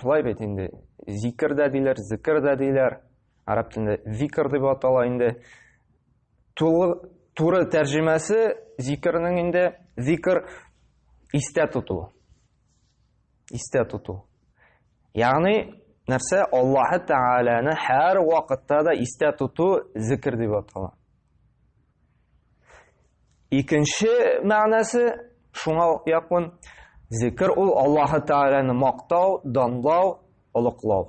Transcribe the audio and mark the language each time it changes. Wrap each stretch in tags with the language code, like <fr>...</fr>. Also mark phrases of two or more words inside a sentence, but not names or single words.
<uz>Shulay bet endi zikr dedilar, zikr dedilar. Arab tilida zikr deb ataladi endi. To'g'ri tarjimasi zikrning endi zikr esda tutuv.</uz> <tt>Ягъни нәрсә? Аллаһы Тәгаләне һәр вакытта да истә тоту зикр дип атала. Икенче мәгънәсе шуңа якын. Зикр ул Аллаһы Тәгаләне мактау, данлау, олыклау.</tt>